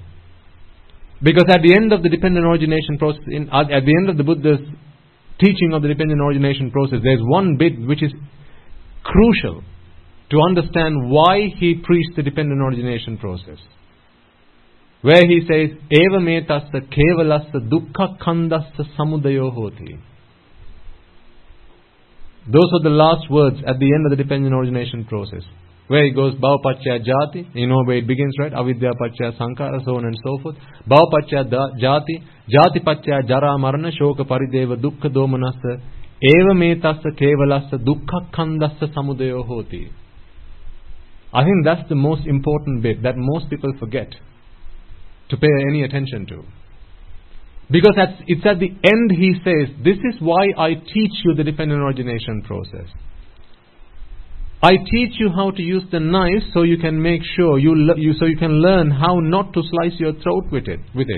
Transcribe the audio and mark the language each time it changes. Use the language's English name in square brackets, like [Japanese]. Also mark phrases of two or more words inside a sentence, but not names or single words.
[English] Because at the end of the dependent origination process, at the end of the Buddha's teaching of the dependent origination process, there's one bit which is crucial to understand why he preached the dependent origination process. Where he says, [Pali] Eva me tassa kevalassa dukkha khandassa samudayo hoti. [English] Those are the last words at the end of the dependent origination process. Where he goes, [Pali] bhava pacchaya jati, [English] you know where it begins, right? [Pali] Avidya pacchaya sankhara, [English] so on and so forth. [Pali] Bhava pacchaya jati, jati pacchaya jara marana, shoka parideva, dukkha domanassa, eva me tassa kevalassa, dukkha khandassa samudayo hoti. [English] I think that's the most important bit that most people forget to pay any attention to. Because it's at the end he says, this is why I teach you the dependent origination process. I teach you how to use the knife so you can make sure so you can learn how not to slice your throat with it.